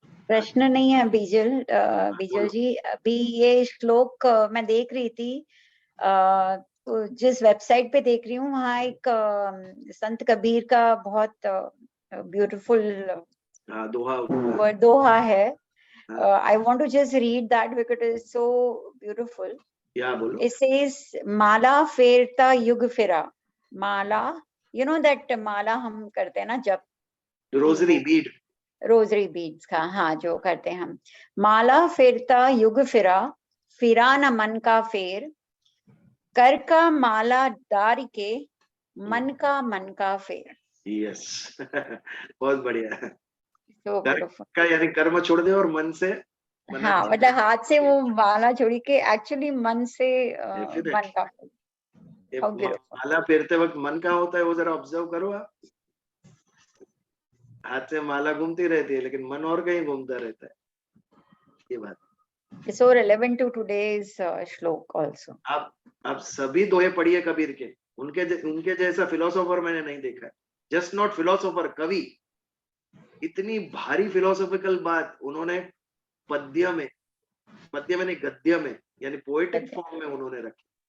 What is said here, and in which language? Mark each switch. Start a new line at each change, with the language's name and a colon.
Hindi: प्रश्न नहीं है बीजल जी। अभी ये श्लोक मैं देख रही थी, तो जिस वेबसाइट पे देख रही हूँ वहाँ एक संत कबीर का बहुत ब्यूटीफुल दोहा है।
English: I want to just read that because it is so beautiful.
Hindi: क्या बोलो?
English: It says
Hindi: माला फेरता युग फिरा। माला,
English: you know that
Hindi: माला हम करते हैं ना जब रोजरी बीड, रोजरी बीड्स का, हाँ जो करते हैं हम। माला फेरता युग फिरा, फिरा न मन का फेर, कर का माला डार के, मन का फेर। यस बहुत बढ़िया।
English: So beautiful.
Hindi: का यानी कर्म छोड़ दे और मन से, हाँ मतलब हाथ से वो माला छोड़ी के एक्चुअली मन से मन का। माला फेरते वक्त मन का होता है वो जरा ऑब्जर्व करो आप। हाथ से माला घूमती रहती है लेकिन मन और कहीं घूमता रहता है। ये बात
English: so relevant to today's shloka also.
Hindi: आप सभी दोहे पढ़िए कबीर के, उनके जैसा फिलोसोफर मैंने नहीं देखा है। जस्ट नॉट फिलोसोफर, कवि। इतनी भारी फिलोसॉफिकल बात उन्होंने पद्य में नहीं गद्य में, यानी पोएटिक फॉर्म में उन्होंने रखी।